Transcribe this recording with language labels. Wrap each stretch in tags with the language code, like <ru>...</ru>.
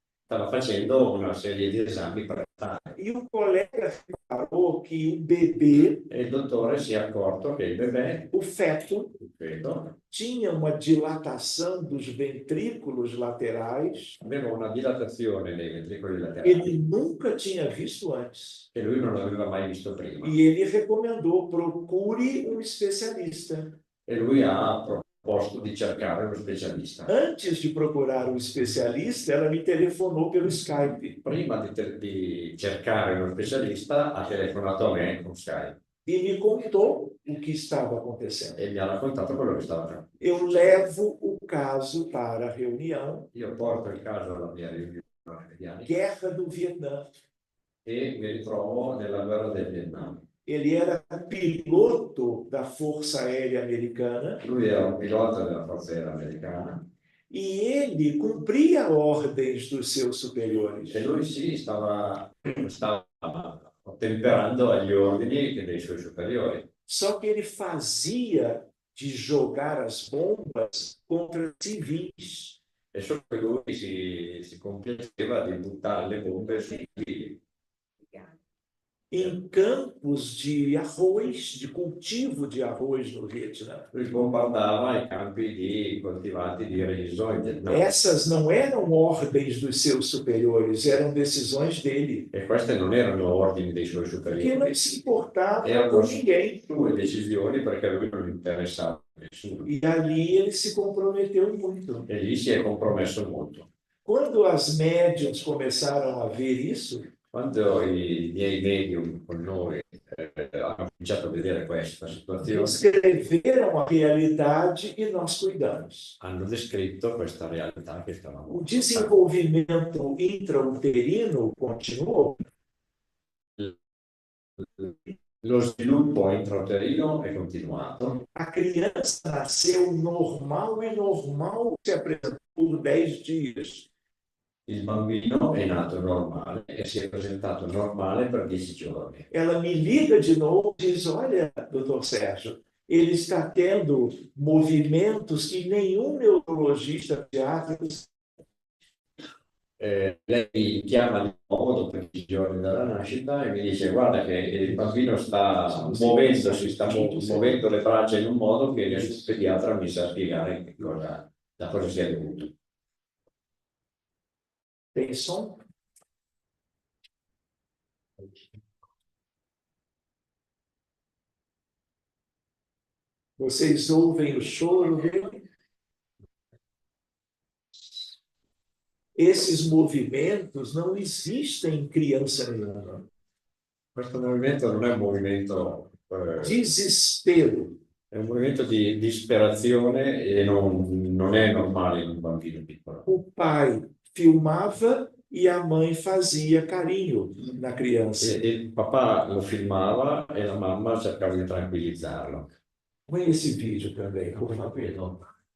<it>stava facendo una serie di esami prenatali</it> <pt>E o colega reparou que o bebê,</pt> <it>e il dottore si è accorto che il bebè,</it> <pt>o feto,</pt> <it>il feto,</it> <pt>tinha uma dilatação dos ventrículos laterais</pt> <it>aveva una dilatazione nei ventricoli</it> <pt>que</pt> <it>laterali</it> <pt>ele nunca tinha visto antes.</pt> <it>che lui non aveva mai visto prima.</it> <pt>E ele recomendou: procure um especialista.</pt> <it>E lui ha proposto di cercare uno specialista.</it> <pt>Antes de procurar um especialista, ela me telefonou pelo Skype</pt> <it>Prima di cercare uno specialista ha telefonato a me con Skype</it> <pt>e me contou o que estava acontecendo.</pt> <it>e mi ha raccontato quello che stava facendo.</it> <pt>Eu levo o caso para a reunião</pt> <it>Io porto il caso alla mia riunione quotidiana</it> <pt>Guerra do Vietnã.</pt> <it>e mi ritrovo nella guerra del Vietnam.</it> <pt>Ele era piloto da Força Aérea Americana</pt> <it>Lui era un pilota della Forza Aerea Americana</it> <pt>e ele cumpria ordens dos seus superiores.</pt> <it>e lui stava ottemperando agli ordini dei suoi superiori.</it> <pt>Só que ele fazia de jogar as bombas contra civis.</pt> <it>E solo che lui si compiaceva di buttare le bombe sui civili.</it> <pt>Em campos de arroz, de cultivo de arroz no Vietnã.</pt> <it>Lui bombardava i campi coltivati di riso in Vietnam.</it> <pt>Essas não eram ordens dos seus superiores, eram decisões dele,</pt> <it>E queste non erano ordini dei suoi</it> <pt>porque</pt> <it>superiori,</it> <pt>não se importava</pt> <it>erano</it> <pt>com ninguém.</pt> <it>sue decisioni perché a lui non interessava nessuno.</it> <pt>E ali ele se comprometeu muito.</pt> <it>E lì si è compromesso molto.</it> <pt>Quando as médiums começaram a ver isso,</pt> <it>Quando i miei medium con noi hanno cominciato a vedere questa situazione,</it> <pt>descreveram a realidade e nós cuidamos.</pt> <it>hanno descritto questa realtà che stavamo</it> <pt>O desenvolvimento intrauterino continuou.</pt> <it>Lo sviluppo intrauterino è continuato.</it> <pt>A criança nasceu normal e normal se apresentou por 10 dias.</pt> <it>Il bambino è nato normale e si è presentato normale per 10 giorni.</it> <pt>Ela me liga de novo e diz: olha, doutor Sérgio, ele está tendo movimentos que nenhum neurologista pediátrico.</pt> <it>Lei chiama di nuovo dopo 10 giorni dalla nascita e mi dice: guarda che il bambino sta muovendo le braccia in un modo che nessun pediatra mi sa spiegare che cosa da cosa sia dovuto.</it> <pt>Tem som? Vocês ouvem o choro dele? Esses movimentos não existem em criança nenhuma.</pt> <it>Questo movimento non è un movimento,</it> <pt>Desespero.</pt> <it>è un movimento di disperazione e non è normale in un bambino piccolo.</it> <pt>O pai filmava e a mãe fazia carinho na criança.</pt> <it>Il papà lo filmava e la mamma cercava di tranquillizzarlo.</it> <pt>Põe esse vídeo também, por favor.</pt>